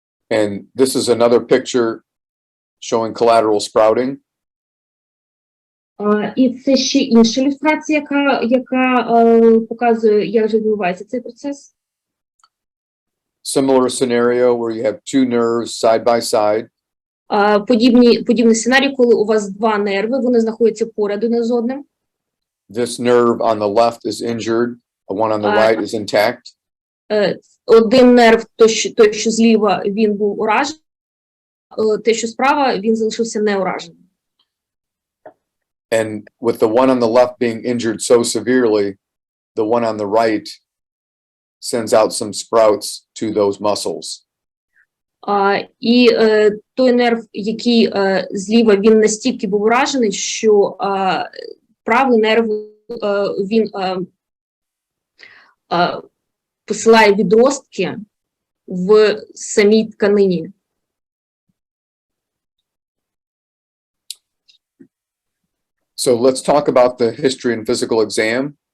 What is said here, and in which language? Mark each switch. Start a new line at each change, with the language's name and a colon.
English: And this is another picture showing collateral sprouting.
Ukrainian: І це ще інша ілюстрація, яка показує, як же відбувається цей процес.
English: Similar scenario where you have two nerves side by side.
Ukrainian: Подібний сценарій, коли у вас два нерви, вони знаходяться поряд один з одним.
English: This nerve on the left is injured, the one on the right is intact.
Ukrainian: Один нерв, той, що зліва, він був уражений, те, що справа, він залишився неураженим.
English: And with the one on the left being injured so severely, the one on the right sends out some sprouts to those muscles.
Ukrainian: І той нерв, який зліва, він настільки був уражений, що правий нерв, він посилає відростки в самій тканині.
English: So let's talk about the history and physical exam.